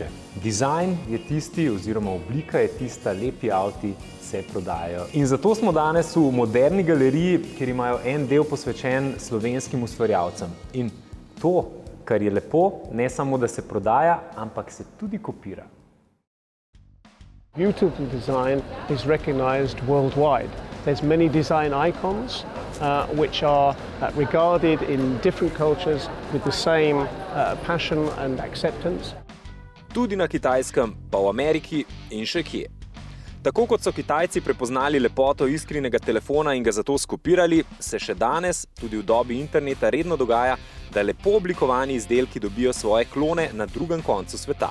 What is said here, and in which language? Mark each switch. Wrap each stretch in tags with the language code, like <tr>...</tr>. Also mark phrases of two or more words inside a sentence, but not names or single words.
<sl>Dizajn je tisti, oziroma oblika je tista, lepi avti se prodajajo. In zato smo danes v Moderni galeriji, kjer imajo en del posvečen slovenskim ustvarjalcem. In to, kar je lepo, ne samo, da se prodaja, ampak se tudi kopira.</sl> <en>Beautiful design is recognized worldwide. There's many design icons which are regarded in different cultures with the same passion and acceptance.</en> <sl>Tudi na Kitajskem, pa v Ameriki in še kje. Tako kot so Kitajci prepoznali lepoto iskrinega telefona in ga zato skopirali, se še danes, tudi v dobi interneta, redno dogaja, da lepo oblikovani izdelki dobijo svoje klone na drugem koncu sveta.</sl>